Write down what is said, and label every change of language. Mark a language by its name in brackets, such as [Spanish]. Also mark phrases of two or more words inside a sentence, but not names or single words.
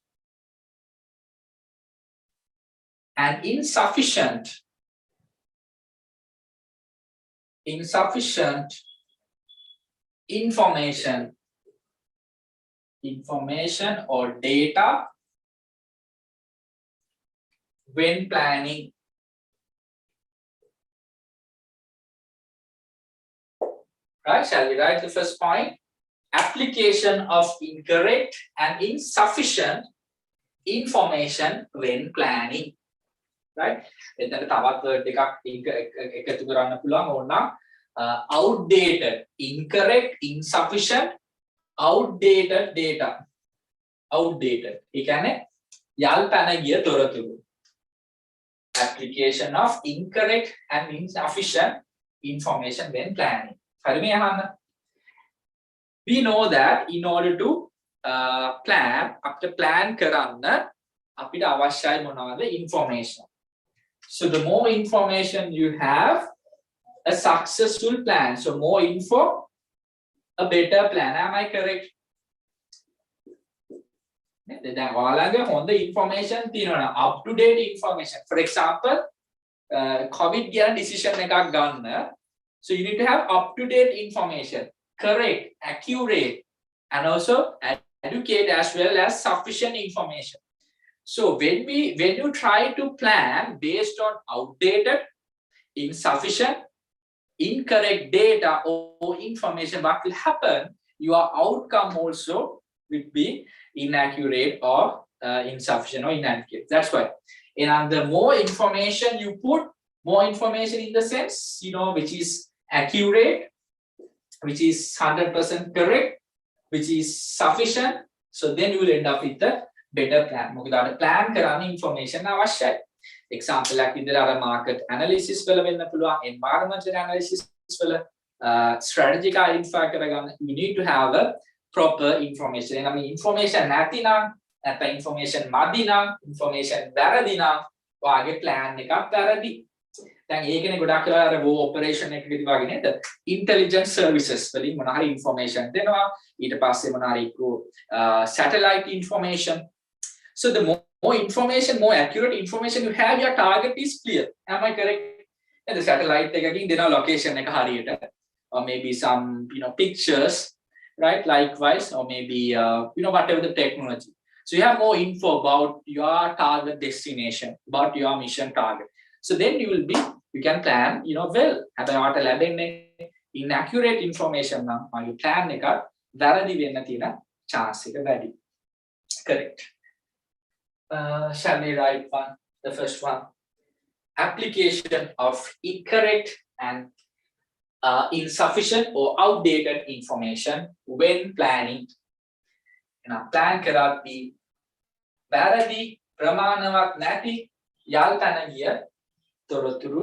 [English] and insufficient information or data when planning. Right, shall we write the first point? Application of incorrect and insufficient information when planning. Right, [Sinhala] එතන තවත් word එකක් එකතු කරන්න පුළුවන් ඕනනම් [English] outdated, incorrect, insufficient, outdated data. [Sinhala] Outdated ඒ කියන්නේ යල් පැන ගිය තොරතුරු. [English] Application of incorrect and insufficient information when planning. [Sinhala] හරිනේ අහන්න. [English] We know that in order to plan, after plan [Sinhala] කරන්න අපිට අවශ්‍යයි මොනවද? [English] Information. So the more information you have, a successful plan. So more info, a better plan. Am I correct? [Sinhala] දැන් ඔයාලගේ හොඳ information තියෙනවා, [English] up to date information. For example, [Sinhala] COVID ගැන decision එකක් ගන්න. [English] So you need to have up to date information, correct, accurate, and also educate as well as sufficient information. So when you try to plan based on outdated, insufficient, incorrect data or information, what will happen? Your outcome also will be inaccurate or insufficient or inadequate. That's why. And the more information you put, more information in the sense, which is accurate, which is 100% correct, which is sufficient. So then you will end up with a better plan. [Sinhala] මොකද අර plan කරන්න information අවශ්‍යයි. Example එකක් විදිහට අර [English] market analysis [Sinhala] වල වෙන්න පුළුවන්, [English] environmental analysis [Sinhala] වල [English] strategic identify [Sinhala] කරගන්න. [English] You need to have a proper information. [Sinhala] එනම information නැතිනම් නැත්නම් information මදි නම්, information වැරදි නම් ඔයාගේ plan එකක් වැරදි. දැන් ඒකනේ ගොඩක් වෙලා අර [English] war operation [Sinhala] එකකදී වගේ නේද? [English] Intelligence services [Sinhala] වලින් මොන හරි information දෙනවා. ඊට පස්සේ මොන හරි [English] satellite information. So the more information, more accurate information you have, your target is clear. Am I correct? And the satellite [Sinhala] එකකින් දෙනවා [English] location [Sinhala] එක හරියට. [English] Or maybe some pictures, right? Likewise, or maybe whatever the technology. So you have more info about your target destination, about your mission target. So then you can plan, well. [Sinhala] හැබැයි ඔයාලට ලැබෙන්නේ [English] inaccurate information [Sinhala] නම් ඔයාගේ plan එක වැරදි වෙන්න තියෙන chance එක වැඩි. [English] Correct. Shall we write the first one? Application of incorrect and insufficient or outdated information when planning. [Sinhala] Plan කරද්දී වැරදි ප්‍රමාණවත් නැති යල් පැන ගිය තොරතුරු